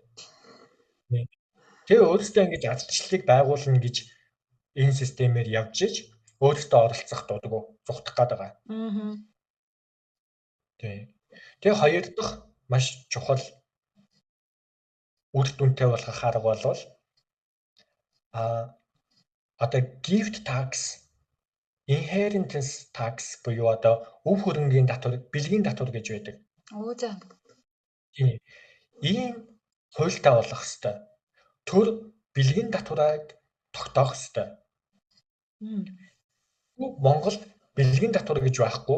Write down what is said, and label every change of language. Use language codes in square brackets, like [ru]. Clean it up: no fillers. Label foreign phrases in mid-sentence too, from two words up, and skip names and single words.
[mn] Тэгээ өөрөөсөө ингэж ардчлалыг байгуулна гэж энэ системээр явж иж өөрөөсөө оролцох дурггүй зугтах гээд байгаа. Тэгээ хоёр дахь маш чухал үр дүнтэй болох арга бол одоо [en] gift tax, inheritance tax [mn] буюу одоо өв хөрөнгийн татвар, бэлгийн татвар гэж байдаг. За. Тийм. Ийм хуультай болох ёстой. Төр бэлгийн татварыг тогтоох ёстой. Монголд бэлгийн татвар гэж байхгүй.